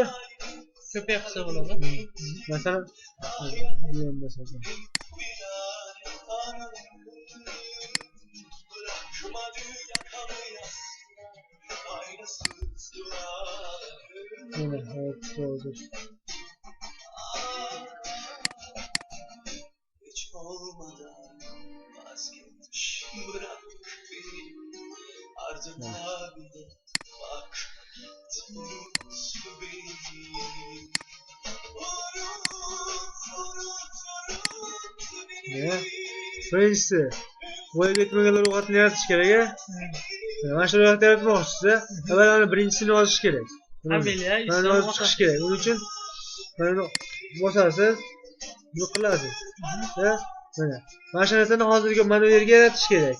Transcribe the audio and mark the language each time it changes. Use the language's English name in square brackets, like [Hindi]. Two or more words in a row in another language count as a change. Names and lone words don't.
[Uzbek] Ko'p yaxshi bo'ladi. Masalan, bu ham masalan. Mana hop oldu. [Turkish] Hiç olmadan vazgeç bırak beni ardına bile bak beni. Ne? [Uzbek] Birincisi voyaga yetmaganlar ro'yxatini yaratish kerak a. Mana shu ro'yxatni yaratmoqchisiz. Avval birinchisini yozish kerak. Familiya, ism, yozib chiqish kerak. Uning uchun mana bosasiz, buni qilasiz. Mana. Mana shu narsani hozirgi mana bu yerga yaratish kerak.